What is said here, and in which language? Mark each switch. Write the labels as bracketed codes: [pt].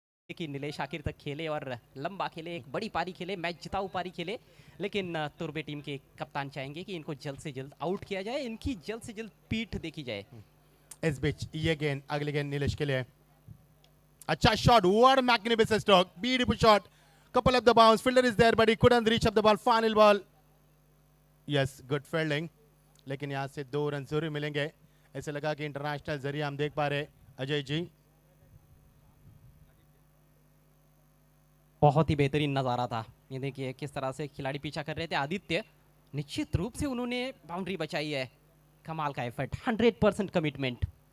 [hi] कि नीलेश आखिर तक खेले और लंबा खेले, एक बड़ी पारी खेले, मैच जिताऊ पारी खेले, लेकिन तुर्बे टीम के कप्तान चाहेंगे कि इनको जल्द से जल्द आउट किया जाए, इनकी जल्द से जल्द पीठ देखी जाए। इस बीच ये गेंद, अगली गेंद नीलेश के लिए। [en] अच्छा shot, what a magnificent stroke, beautiful shot, couple of the bounce, fielder is there but he couldn't reach up the ball, final ball, yes, good fielding, [hi] लेकिन यहाँ से 2 रन जरूर मिलेंगे। ऐसे लगा कि इंटरनेशनल जरिए हम देख पा रहे अजय जी। बहुत ही बेहतरीन नज़ारा था। ये देखिए किस तरह से खिलाड़ी पीछा कर रहे थे। आदित्य निश्चित रूप से उन्होंने बाउंड्री बचाई है। कमाल का एफर्ट, 100% कमिटमेंट।